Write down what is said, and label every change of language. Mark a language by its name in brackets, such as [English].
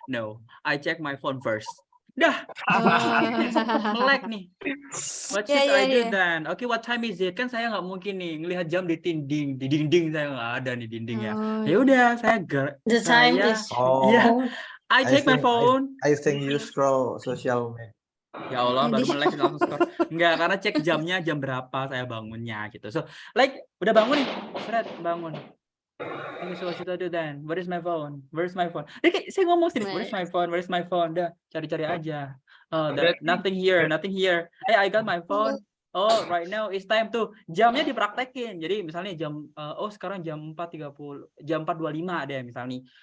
[English] No, I check my phone first. [Indonesian] Dah, melek nih. [English] What should I do then? Okay, what time is it? [Indonesian] Kan saya nggak mungkin nih ngelihat jam di dinding saya nggak ada nih dinding ya. Ya udah, [English] The time [Indonesian] saya, [English] is. yeah, I take my think- phone. I think you scroll social media. [Indonesian] Ya Allah, baru melek langsung skor. Enggak, karena cek jamnya jam berapa saya bangunnya gitu. So, like udah bangun nih, seret bangun. [English] Okay, so what should I do then? Where is my phone? Where's my phone? [Indonesian] Kayak saya ngomong sini, [English] where's my phone? Where's my phone? [Indonesian] Udah, cari-cari aja. [English] Oh, nothing here, nothing here. Hey, I got my phone. Oh, right now it's time to [Indonesian] jamnya dipraktekin. Jadi misalnya jam sekarang jam 4.30, jam 4.25 ada misalnya.